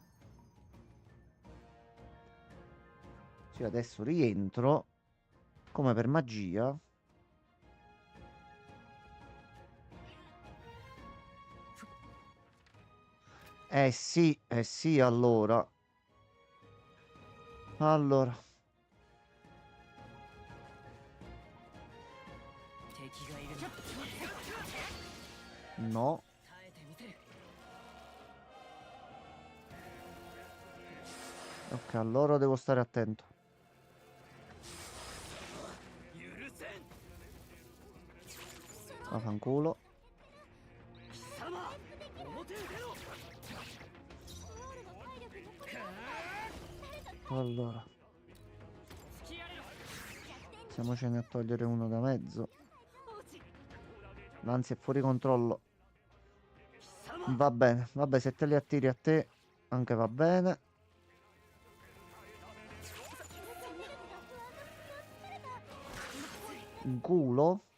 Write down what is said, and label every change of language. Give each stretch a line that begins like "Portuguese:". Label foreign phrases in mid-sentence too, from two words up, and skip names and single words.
Italian: Sì, adesso rientro come per magia. Eh sì, allora. Allora.
Japanese: 敵がいる。
Italian: No.
Japanese: 耐えてみせる。
Italian: Ok, allora devo stare attento.
Japanese: 許せん。
Italian: Vaffanculo.
Japanese: 貴様。表へ出ろ。
Italian: Allora.
Japanese: 突きやれろ。
Italian: Iniziamocene a togliere uno da mezzo. L'ansia è fuori controllo.
Japanese: 貴様。
Italian: Va bene. Vabbè, se te li attiri a te, anche va bene. Un culo.